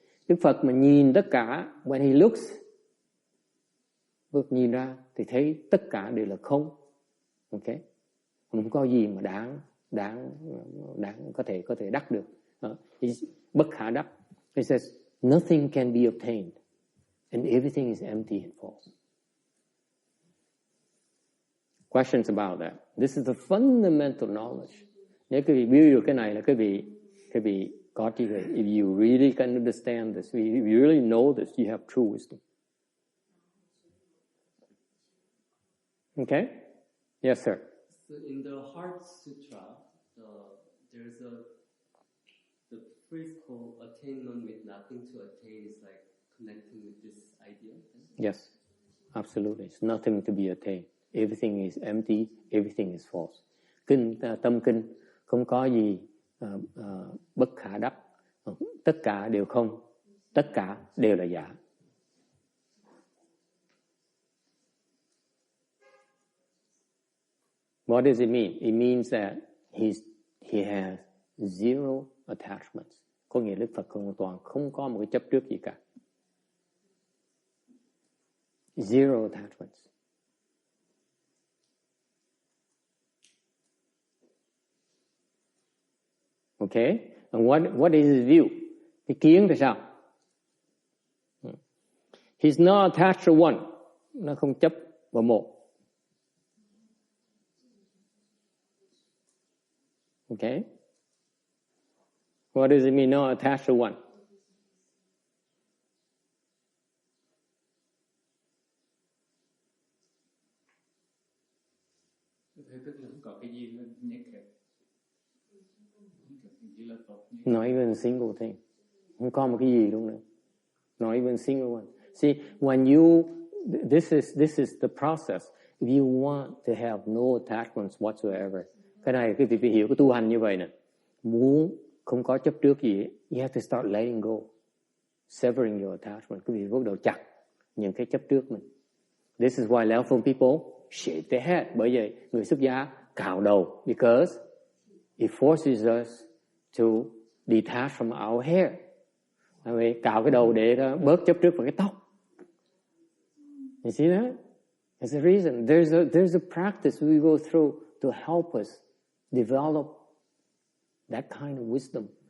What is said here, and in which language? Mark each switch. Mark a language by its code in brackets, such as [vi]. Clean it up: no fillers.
[vi] Đức Phật mà nhìn tất cả, [en] when he looks, [vi] Phật nhìn ra thì thấy tất cả đều là không. Okay, không có gì mà đáng có thể đắc được. Bất khả đắc. [en] He says nothing can be obtained, and everything is empty and false. Questions about that? This is the fundamental knowledge. [vi] Nếu quý vị biết được cái này là quý vị có trí huệ. [en] If you really can understand this, if you really know this, you have true wisdom. Okay? Yes, sir. So in the Heart Sutra, there's the phrase called attainment with nothing to attain is like connecting with this idea. Yes, absolutely. It's nothing to be attained. Everything is empty, everything is false. [vi] Tâm kinh không có gì bất khả đắc, tất cả đều không, tất cả đều là giả. [en] What does it mean? It means that he has zero attachments. [vi] Có nghĩa Đức Phật hoàn toàn không có một cái chấp trước gì cả. [en] Zero attachments. Okay? And what is his view? [vi] Cái kiến thì sao? [en] He's not attached to one. [vi] Nó không chấp vào một. [en] Okay? What does it mean not attached to one? [vi] Thế tức là không có cái gì là nhất hết. [en] Not even a single thing. [vi] Không có một cái gì luôn nữa. [en] Not even a single one. See, when you, this is the process. If you want to have no attachments whatsoever, [vi] cái này quý vị phải hiểu cái tu hành như vậy nè. Muốn không có chấp trước gì, [en] you have to start letting go, severing your attachment. [vi] Quý vị bắt đầu chặt những cái chấp trước mình. [en] This is why Lao Phung people shave their head. [vi] Bởi vậy người xuất gia cạo đầu, [en] because it forces us to detach from our hair. [vi] Cạo cái đầu để bớt chấp trước vào cái tóc. [en] You see that? There's a reason. There's a practice we go through to help us develop that kind of wisdom.